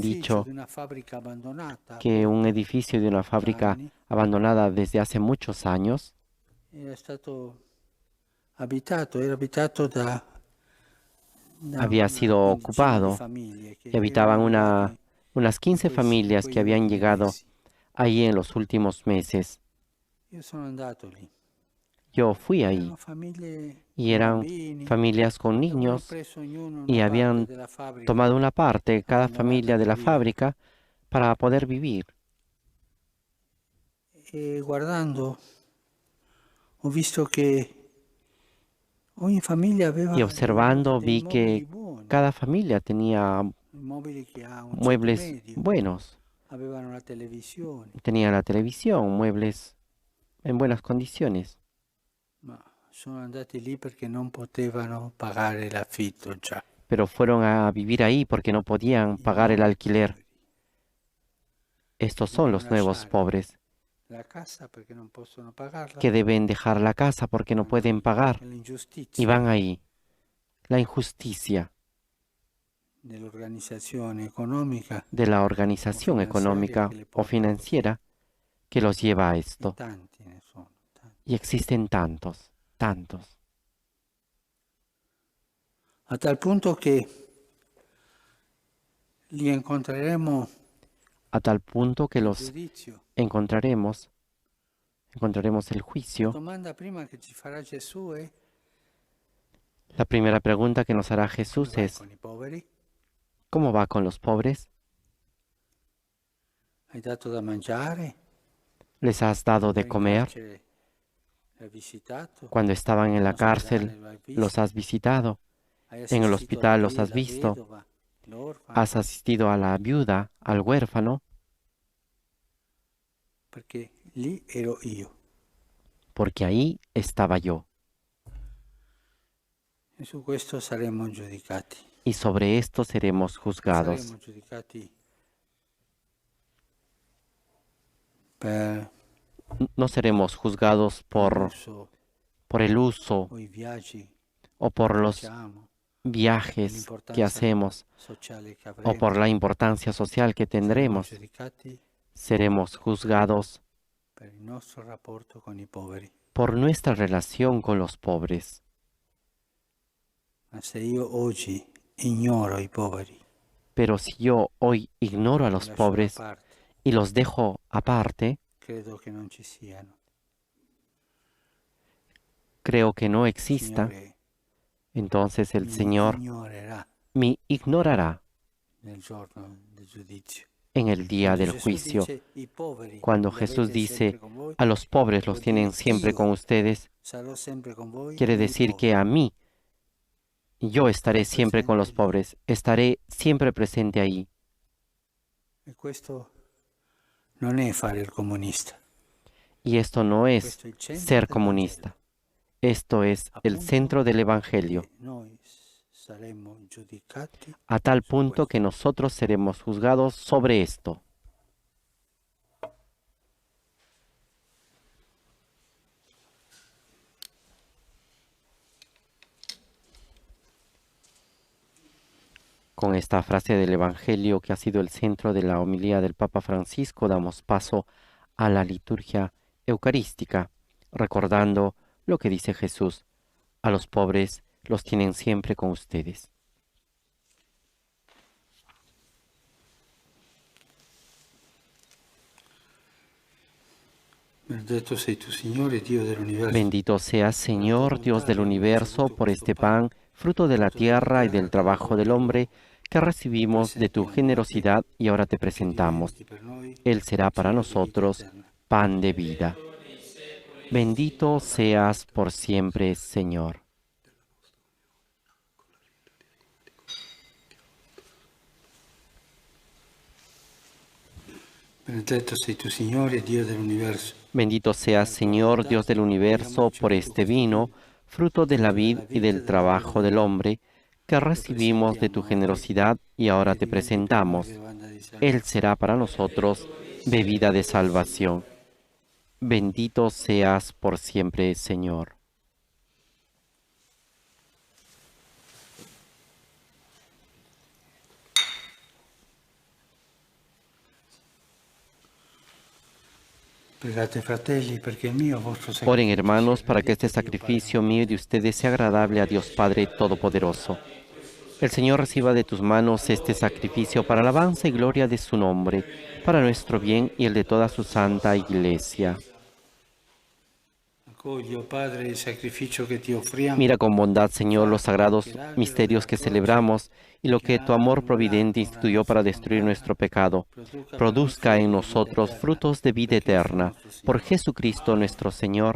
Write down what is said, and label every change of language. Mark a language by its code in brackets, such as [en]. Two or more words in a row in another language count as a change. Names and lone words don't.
[it] l'edificio [es] dicho [it] di una fabbrica abbandonata [es] que un edificio de una fábrica [it] anni [es] abandonada desde hace muchos años [it] era stato abitato, era abitato da [es] había sido ocupado y habitaban unas 15 familias que habían llegado ahí en los últimos meses. Yo fui ahí y eran familias con niños y habían tomado una parte, cada familia de la fábrica, para poder vivir. [it] Guardando, ho visto que ogni famiglia aveva [es] Y observando [it] dei [es] vi que [it] mobili buoni, [es] cada familia tenía [it] mobili che ha un ceto [es] muebles [it] medio, [es] buenos. [it] avevano la televisione, [es] Tenía la televisión, muebles en buenas condiciones. [it] ma sono andati lì perché non potevano pagare l'affitto già. [es] Pero fueron a vivir ahí porque no podían [it] I [es] pagar el [it] nuovi [es] alquiler. [it] poveri. [es] Estos son los nuevos pobres [it] La casa perché non possono pagarla, [es] que deben dejar la casa porque no pueden pagar [it] e [es] y [it] l'ingiustizia [es] van ahí. La injusticia [it] dell'organizzazione economica, [es] de la organización económica o financiera que los lleva a esto. [it] tanti ne sono, tanti. [es] Y existen tantos, tantos, [it] A tal punto che li incontreremo [es] a tal punto que [it] in [es] los [it] giudizio. [es] encontraremos el [it] La [es] juicio. [it] domanda prima che ci farà Gesù è: [es] La primera pregunta que nos hará [it] come [es] Jesús [it] vai [es] es, [it] con i poveri? [es] ¿cómo va con los pobres? [it] Hai dato da mangiare? [es] ¿Les has dado de [it] In [es] comer? [it] carcere l'hai visitato? [es] Cuando estaban en la [it] All'ospedale [es] cárcel, [it] lo hai visto? [es] los has visitado. [it] Hai [es] En el [it] assistito [es] hospital [it] la [es] los has [it] la [es] visto. [it] vedova, l'orfano? [es] Has asistido a la viuda, al huérfano, [it] Perché lì ero io. [es] porque ahí estaba yo. [it] E su questo saremo giudicati. [es] Y sobre esto seremos juzgados. [it] Saremo giudicati per [es] No seremos juzgados [it] l'uso [es] por el uso [it] o i viaggi [es] o por [it] che [es] los [it] facciamo, [es] viajes que hacemos [it] sociale che [es] o [it] avremo. [es] por la importancia social que [it] Saremo [es] tendremos. [it] giudicati [es] Seremos juzgados [it] per il nostro rapporto con i poveri. [es] por nuestra relación con los pobres. [it] Ma se io oggi ignoro i poveri, [es] Pero si yo hoy ignoro a [it] li [es] los [it] lascio da [es] pobres [it] parte, [es] y los dejo aparte, [it] credo che non ci siano. [es] creo que no [it] Il [es] existan, [it] Signore [es] entonces el [it] mi [es] Señor [it] ignorerà [es] me ignorará [it] nel giorno del giudizio. [es] en el día [it] Quando [es] del [it] Gesù [es] juicio. [it] dice, "I poveri [es] Cuando [it] li [es] Jesús [it] avete [es] dice, [it] sempre con voi", [es] a los pobres los [it] vuol [es] tienen [it] dire, [es] siempre [it] io [es] con ustedes, [it] sarò sempre con voi [es] quiere [it] con i [es] decir [it] poveri. [es] que a mí, yo estaré siempre con los pobres, estaré siempre presente ahí. [it] E questo non è fare il comunista. [es] Y esto no es [it] Questo è il centro [es] ser [it] del [es] comunista. Esto es el [it] Appunto [es] centro del Evangelio, [it] che noi saremo giudicati [es] a tal [it] su [es] punto que [it] questo. [es] nosotros seremos juzgados sobre esto. Con esta frase del Evangelio que ha sido el centro de la homilía del Papa Francisco, damos paso a la liturgia eucarística, recordando lo que dice Jesús: a los pobres los tienen siempre con ustedes. [it] Benedetto sei tu, Signore, Dio dell'universo. [es] Bendito seas, Señor, Dios del universo, por este pan, fruto de la tierra y del trabajo del hombre, que recibimos de tu generosidad y ahora te presentamos. Él será para nosotros pan de vida. Bendito seas por siempre, Señor. [it] Benedetto sei tu, Signore, Dio dell'universo. [es] Bendito seas, Señor, Dios del universo, por este vino, fruto de la vid y del trabajo del hombre, que recibimos de tu generosidad y ahora te presentamos. Él será para nosotros bebida de salvación. Bendito seas por siempre, Señor. [it] Pregate, fratelli, perché il mio vostro sacrificio [es] Oren, hermanos, [it] sia [es] para que este [it] gradito a Dio [es] sacrificio [it] Padre [es] mío y de ustedes sea agradable a Dios Padre Todopoderoso. El Señor reciba de tus manos este sacrificio para alabanza y gloria de su nombre, para nuestro bien y el de toda su santa Iglesia. [it] Accogli, oh Padre, il sacrificio che ti offriamo. [es] Mira con bondad, Señor, los sagrados misterios que celebramos y lo que tu amor providente instituyó para destruir nuestro pecado. Produzca en nosotros frutos de vida eterna. Por Jesucristo nuestro Señor.